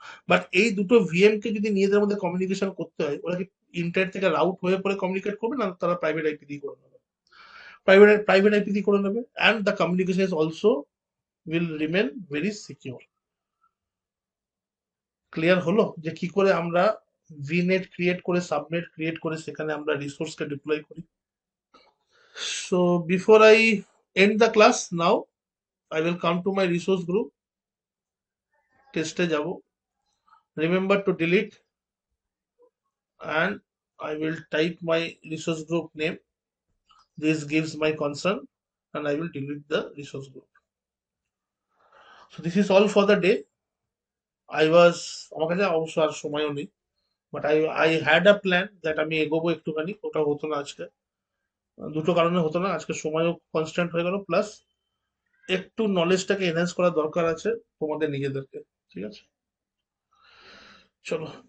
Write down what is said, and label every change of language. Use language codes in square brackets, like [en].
[bn] But এই দুটো VM কে যদি নিজেদের মধ্যে কমিউনিকেশন করতে হয়, ওরা কি ইন্টারনেট থেকে রাউট হয়ে পরে কমিউনিকেট করবে, না তারা প্রাইভেট আইপি দিয়ে করে নেবে? প্রাইভেট আইপি দিয়ে করে নেবে, [en] And the communication is also will remain very secure. [bn] Clear হলো যে কি করে আমরা ভিনেট ক্রিয়েট করে, সাবনেট ক্রিয়েট করে সেখানে আমরা রিসোর্সকে ডিপ্লয় করি? [en] So before I end the class now, I will come to my resource group, [bn] test এ যাব, [en] remember to delete, and I will type my resource group name. This gives my concern, and I will delete the resource group. So this is all for the day. [bn] আমার কাছে অবশ্য আর সময়ও নেই, [en] but I had a plan that [bn] আমি এগোবো একটুখানি, ওটা হতো না আজকে। দুটো কারণে হতো না, আজকে সময়ও কনস্ট্যান্ট হয়ে গেল, প্লাস একটু নলেজটাকে এনহ্যান্স করার দরকার আছে তোমাদের নিজেদেরকে। ঠিক আছে, চলো।